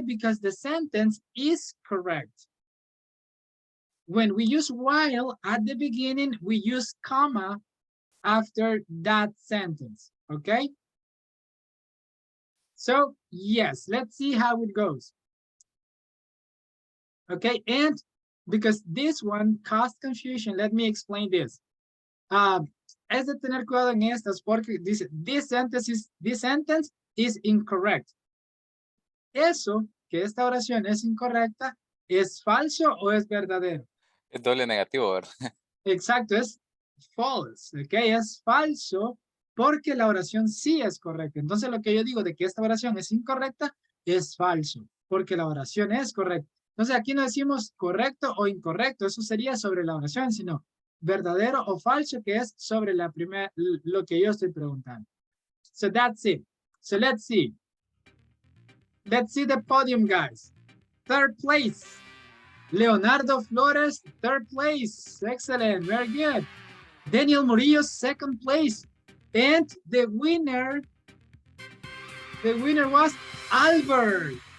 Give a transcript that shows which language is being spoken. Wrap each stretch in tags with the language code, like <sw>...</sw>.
<en>Because the sentence is correct. When we use while at the beginning, we use comma after that sentence, okay? So yes, let's see how it goes. Okay, and because this one caused confusion, let me explain this.</en> <es>Es de tener cuidado en estas porque dice,</es> <en>this sentence is incorrect.</en> <es>Eso, que esta oración es incorrecta, ¿es falso o es verdadero? Es doble negativo, ¿verdad? Exacto, es false, ¿ok? Es falso porque la oración sí es correcta. Entonces lo que yo digo de que esta oración es incorrecta es falso, porque la oración es correcta. Entonces aquí no decimos correcto o incorrecto, eso sería sobre la oración, sino verdadero o falso, que es sobre la primera, lo que yo estoy preguntando.</es> <en>So that's it. So let's see. Let's see the podium, guys. Third place. Leonardo Flores, third place. Excellent, very good. Daniel Murillo, second place. And the winner was Albert.</en>